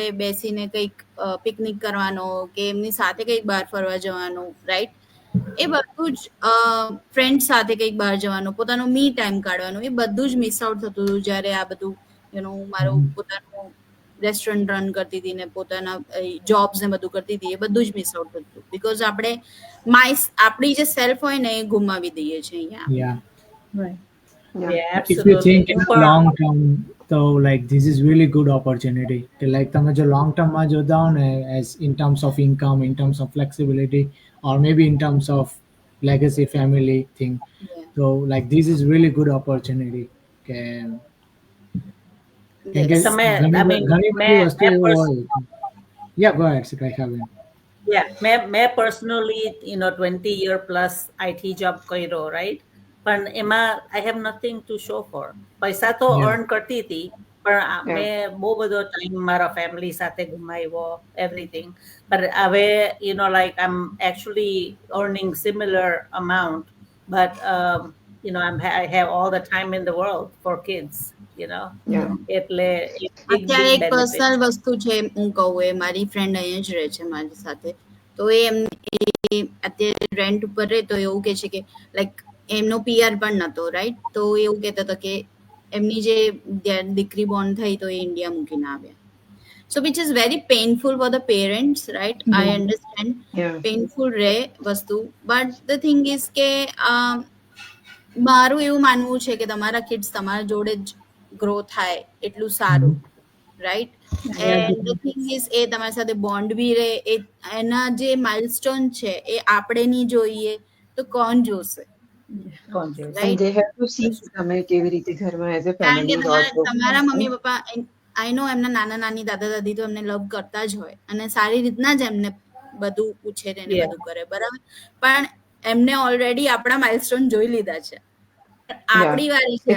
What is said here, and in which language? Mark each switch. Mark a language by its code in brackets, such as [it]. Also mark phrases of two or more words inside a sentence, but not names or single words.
[gu] બેસીને કંઈક પિકનિક કરવાનો કે એમની સાથે કંઈક બહાર ફરવા જવાનું રાઈટ એ બધું જ ફ્રેન્ડ સાથે કંઈક બહાર જવાનું પોતાનો [en] me time [gu] કાઢવાનું એ બધું જ [en] miss out [gu] થતું હતું જ્યારે આ બધું મારું પોતાનું [en] restaurant run [gu] કરતી હતી ને પોતાના જોબ્સ ને બધું કરતી હતી એ બધું જ [en] miss out [gu] થતું હતું બીકોઝ આપણે આપણી જે સેલ્ફ હોય ને એ ગુમાવી દઈએ છીએ અહીંયા [en] Yeah. Right. Yeah. Yeah, If you absolutely. think in a long term, so like this is really good opportunity. Like [gu] તમે જો [en] long term [gu] માં જોતા હો ને [en] as in terms of income, in terms of flexibility, or maybe in terms of legacy family thing. Yeah. So like this is really good opportunity. [gu] કે કેમ કે [en] Yes. [gu] તમે, ઘણી [en] I mean, [gu] ઘણી બધી મેં વસ્તુ એવું હોય. [en] Yeah, go ahead, Sikaikaben. Yeah, મેં personally, 20 year plus IT job કર્યો, right? [gu] પણ એમાં [en] I have nothing to show for. [gu] પૈસા તો [en] Yeah. [gu] earn કરતી હતી, પણ [en] Yeah. [gu] મેં બહુ બધો ટાઈમ મારા ફેમિલી સાથે ગુમાવ્યો, [en] everything. But હવે, like I'm actually earning similar amount, but I have all the time in the world for kids, Yeah. [gu] એટલે એક big અત્યારે એક [en] benefit. [gu] પર્સનલ વસ્તુ છે હું કહું એ મારી ફ્રેન્ડ અહીંયા જ રહે છે મારી સાથે તો એ અત્યારે રેન્ટ ઉપર રહે તો એવું કહે છે કે લાઈક એમનો પીઆર પણ નતો રાઈટ તો એવું કહેતા હતા કે એમની જે દીકરી બોર્ન થઈ તો એ ઇન્ડિયા મૂકીને આવ્યા [en] so which is very painful for the parents right I understand Yeah. [gu] પેઇનફુલ રહે વસ્તુ [en] but the thing is [gu] કે મારું એવું માનવું છે કે તમારા કિડ્સ તમારા જોડે જ ગ્રો થાય એટલું સારું [en] right and the thing is [gu] એ તમારી સાથે બોન્ડ બી રહે એના જે માઇલસ્ટોન છે એ આપણે નહીં જોઈએ તો કોણ જોશે [en] Conscious. Right. And they have to see [gu] તમે કેવી રીતે ઘરમાં [en] as a [gu] કારણ કે ફેમિલી રહો છો. તમારા મમ્મી પપ્પા [en] I know [gu] એમના નાના નાની દાદા દાદી તો એમને લવ કરતા જ હોય અને સારી રીતના જ એમને બધું પૂછે ને [en] Yeah. [gu] બધું કરે બરાબર પણ એમને ઓલરેડી આપણા માઇલસ્ટોન જોઈ લીધા છે આપણી વારી છે